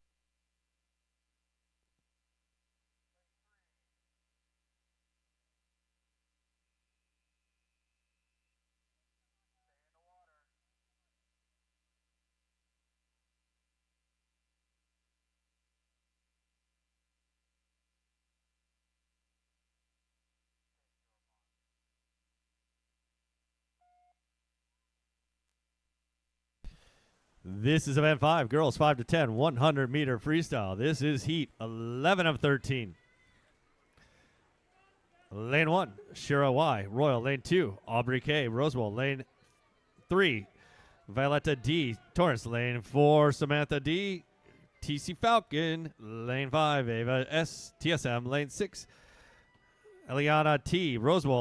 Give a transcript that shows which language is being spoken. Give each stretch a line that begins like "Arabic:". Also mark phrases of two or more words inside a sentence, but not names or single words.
English: This is event 5, girls 5 to 10, 100-meter freestyle. This is heat 11 of 13. Lane 1, Shira Y, Royal. Lane 2, Aubrey K, Rosewell. Lane 3, Violetta D, Torrance. Lane 4, Samantha D, TC Falcon. Lane 5, Ava S, TSM. Lane 6, Eliana T, Rosewell.